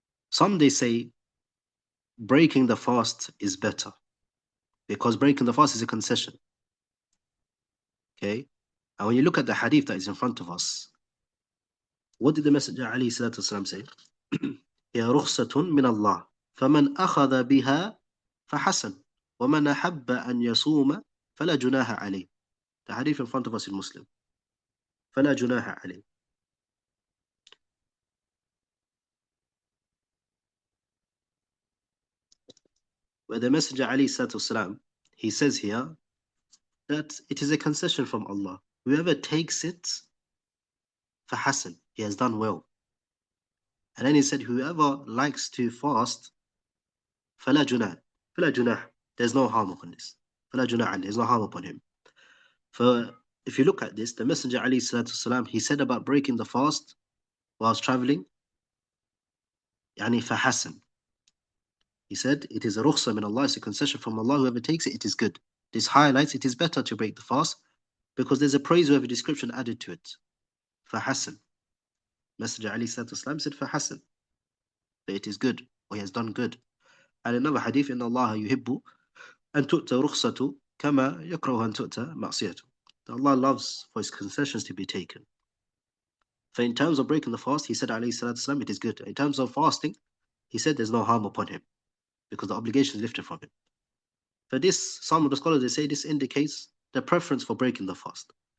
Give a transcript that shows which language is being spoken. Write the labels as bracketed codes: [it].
[en] Some they say breaking the fast is better because breaking the fast is a concession. Okay? And when you look at the hadith that is in front of us, what did the Messenger ﷺ say? [ar] هي رخصة من الله فمن أخذ بها فحسن ومن أحب أن يصوم فلا جناح عليه. [en] The hadith in front of us in Muslim. [ar] فلا جناح عليه. [en] Where the Messenger ﷺ, he says here that it is a concession from Allah. Whoever takes it, [ar] فحسن, [en] he has done well. And then he said, whoever likes to fast, [ar] فلا جناح, فلا جناح, [en] there's no harm upon this. [ar] فلا جناح, [en] there's no harm upon him. For if you look at this, the Messenger ﷺ, he said about breaking the fast whilst traveling, [ar] يعني فحسن. [en] He said, it is a [ar] rukhsa min Allah, [en] it's a concession from Allah, whoever takes it, it is good. This highlights it is better to break the fast because there's a praiseworthy description added to it. [ar] فحسن. [en] Messenger ﷺ said, [ar] فحسن. [en] That it is good, or he has done good. And another hadith, [ar] إن الله يحب أن تؤتى رخصة كما يكره أن تؤتى معصيته. [en] Allah loves for his concessions to be taken. For in terms of breaking the fast, he said, ﷺ, it is good. In terms of fasting, he said there's no harm upon him because the obligation is lifted from him. For this, some of the scholars, they say this indicates the preference for breaking the fast.